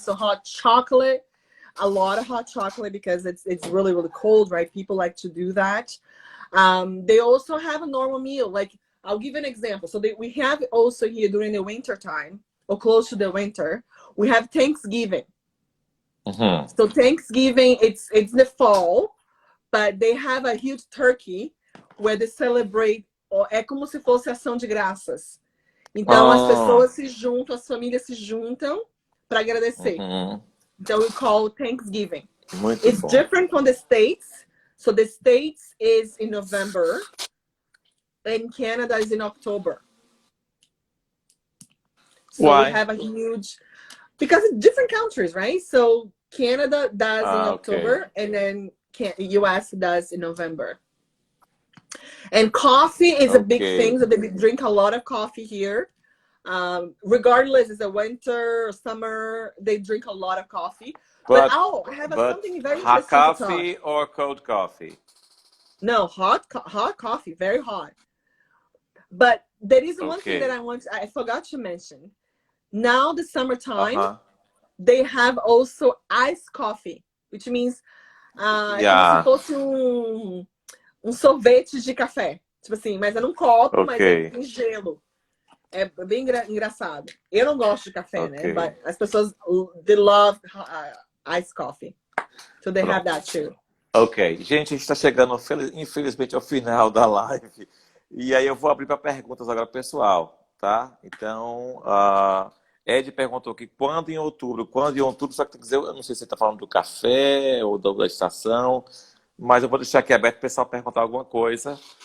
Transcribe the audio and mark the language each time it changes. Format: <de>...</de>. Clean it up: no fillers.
<en>So hot chocolate, a lot of hot chocolate because it's really really cold, right? People like to do that. They also have a normal meal like I'll give an example. So we have also here during the winter time, or close to the winter, we have Thanksgiving. So Thanksgiving, it's the fall, but they have a huge turkey where they celebrate,</en> <pt>é como se fosse ação de graças. Então as pessoas se juntam, as famílias se juntam para agradecer.</pt> <en>Então we call Thanksgiving.</en> <pt>Muito</pt> <en>It's</en> <pt>bom.</pt> <en>different from the States. So the States is in November and Canada is in October. So Why? we have a huge, because it's different countries, right? So Canada does in October, and then US does in November. And coffee is a big thing. So they drink a lot of coffee here. Regardless, it's a winter or summer, they drink a lot of coffee. But I have something very hot interesting coffee to talk. or cold coffee? No, hot coffee, very hot. But there is one thing that I forgot to mention. Now the summertime, they have also iced coffee, which means</en> <pt>como se fosse sorvete de café. Tipo assim, mas é num copo, mas é em gelo. É bem engraçado. Eu não gosto de café, né?</pt> <en>But</en> <pt>as pessoas,</pt> <en>they love iced coffee. So they have that too. Ok.</en> <pt>Gente, a gente está chegando, infelizmente, ao final da live. E aí eu vou abrir para perguntas agora, pessoal, tá? Então, Ed perguntou aqui, quando em outubro, só que tem que dizer, eu não sei se você está falando do café ou da estação, mas eu vou deixar aqui aberto para o pessoal perguntar alguma coisa.</pt>